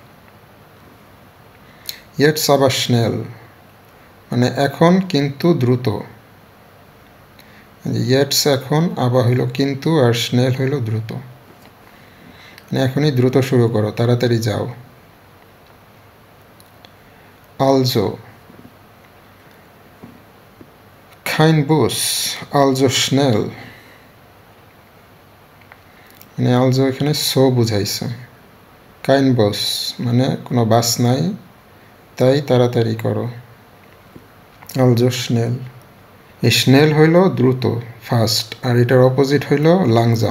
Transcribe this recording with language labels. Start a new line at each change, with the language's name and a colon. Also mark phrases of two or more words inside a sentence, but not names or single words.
German: jetzt aber schnell
Bangla: মানে এখন কিন্তু দ্রুত। ইয়েটস এখন, আবার হইল কিন্তু, আর স্নেল হইল দ্রুত, মানে এখনই দ্রুত শুরু করো, তাড়াতাড়ি যাও।
German: আলজো kein Bus, also schnell,
Bangla: মানে আলজো এখানে সো বুঝাইছে।
German: kein Bus
Bangla: মানে কোনো বাস নাই, তাই তাড়াতাড়ি করো।
German: also schnell,
Bangla: এই স্নেল হইল দ্রুত, ফাস্ট, আর এটার অপোজিট হইল লাংজাম।